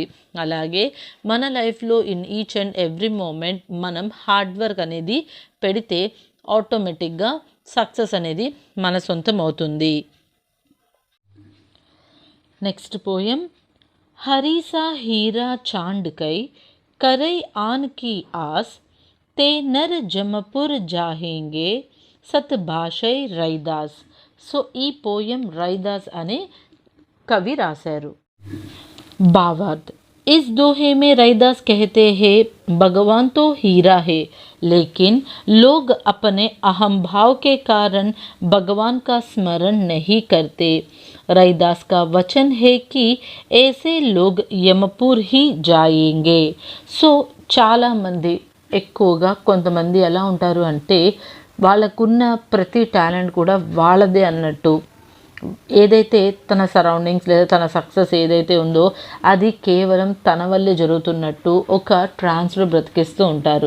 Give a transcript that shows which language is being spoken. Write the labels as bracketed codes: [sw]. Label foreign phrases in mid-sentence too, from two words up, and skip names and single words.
[te] అలాగే మన లైఫ్లో [en] in each and every moment [te] మనం [en] hard work [te] అనేది పెడితే ఆటోమేటిక్గా సక్సెస్ అనేది మన సొంతం అవుతుంది. [en] next poem. [hi] हरीसा हीरा चांडकै करई आन की आस, ते नर जमपुर जाहेंगे सतभाषै रैदास. [te] సో ఈ పోయం రైదాస్ అనే కవి రాశారు. [hi] भावार्थ. इस दोहे में रैदास कहते हैं भगवान तो हीरा है, लेकिन लोग अपने अहम भाव के कारण भगवान का स्मरण नहीं करते. रैदास का वचन है कि ऐसे लोग यमपुर ही जाएंगे. [te] సో చాలామంది, ఎక్కువగా కొంతమంది ఎలా ఉంటారు అంటే వాళ్ళకున్న ప్రతి టాలెంట్ కూడా వాళ్ళదే అన్నట్టు, ఏదైతే తన సరౌండింగ్స్ లేదా తన సక్సెస్ ఏదైతే ఉందో అది కేవలం తన వల్లే జరుగుతున్నట్టు ఒక ట్రాన్స్లో బ్రతికిస్తూ ఉంటారు.